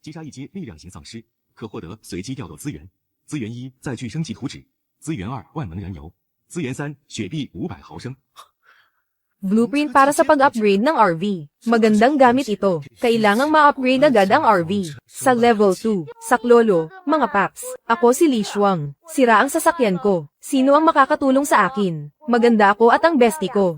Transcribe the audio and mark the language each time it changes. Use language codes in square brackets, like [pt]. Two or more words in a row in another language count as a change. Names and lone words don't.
[zh] 击杀一阶力量型丧尸，可获得随机调动资源。资源1载具升级图纸，资源2万能燃油，资源3雪碧500毫升。 [tl] Blueprint para sa pag-upgrade ng RV. Magandang gamit ito. Kailangang ma-upgrade agad ang RV. Sa level 2, Saklolo, mga paps. Ako si Li Shuang. Sira ang sasakyan ko. Sino ang makakatulong sa akin? Maganda ako at ang bestie ko.